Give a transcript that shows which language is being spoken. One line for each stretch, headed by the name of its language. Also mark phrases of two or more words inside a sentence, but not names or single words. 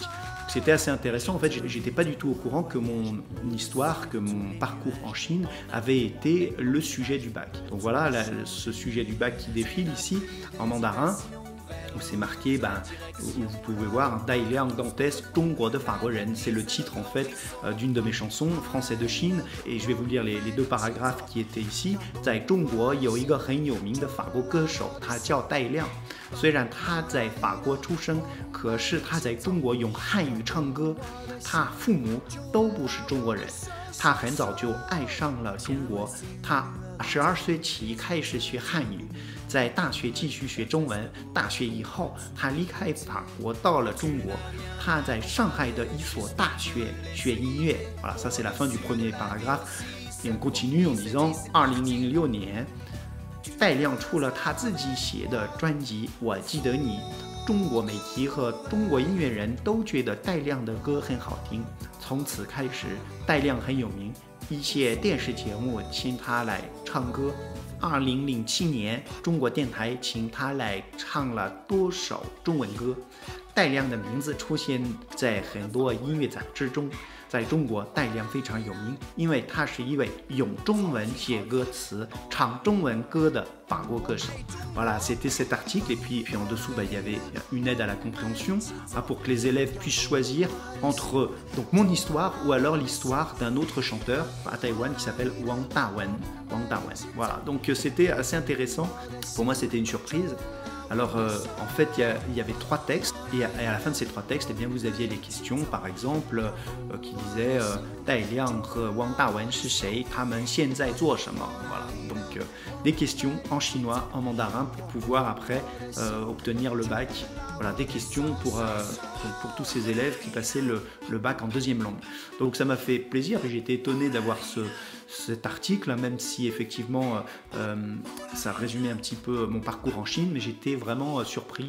French: C'était assez intéressant, en fait j'étais pas du tout au courant que mon histoire, que mon parcours en Chine avait été le sujet du bac. Donc voilà, ce sujet du bac qui défile ici en mandarin, où c'est marqué, où vous pouvez voir Dailiang Dantes
Chinese: 中国的法国人.
French: C'est le titre en fait d'une de mes chansons, Français de Chine, et je vais vous lire les deux paragraphes qui étaient ici.
Chinese: 在中国有一个很有名的法国歌手，他叫戴亮。虽然他在法国出生，可是他在中国用汉语唱歌。他父母都不是中国人，他很早就爱上了中国。他12岁起开始学汉语，在大学继续学中文。大学以后，他离开法国到了中国。他在上海的一所大学学音乐。
French: Voilà, ça c'est la fin du premier paragraphe. Et on continue en disant 2006 年。
Chinese: 戴亮出了他自己写的专辑《我记得你》，中国媒体和中国音乐人都觉得戴亮的歌很好听。从此开始，戴亮很有名，一些电视节目请他来唱歌。2007年，中国电台请他来唱了多首中文歌。戴亮的名字出现在很多音乐杂志中。在中国，戴亮非常有名，因为他是一位用中文写歌词、唱中文歌的法国歌手。
French: Voilà, c'était cet article, et puis en dessous, il y avait une aide à la compréhension pour que les élèves puissent choisir entre donc mon histoire ou alors l'histoire d'un autre chanteur à Taïwan qui s'appelle Wang Dawen. Voilà, donc c'était assez intéressant. Pour moi, c'était une surprise. Alors, en fait, il y avait 3 textes, et à la fin de ces 3 textes, eh bien, vous aviez les questions, par exemple, qui disaient Dai Liang et Wang Dawen, c'est qui?
Chinese: Ils 现在做什么?
French: Voilà, donc des questions en chinois, en mandarin, pour pouvoir après obtenir le bac. Voilà, des questions pour tous ces élèves qui passaient le bac en deuxième langue. Donc ça m'a fait plaisir et j'ai été étonné d'avoir cet article, même si effectivement ça résumait un petit peu mon parcours en Chine, mais j'étais vraiment surpris.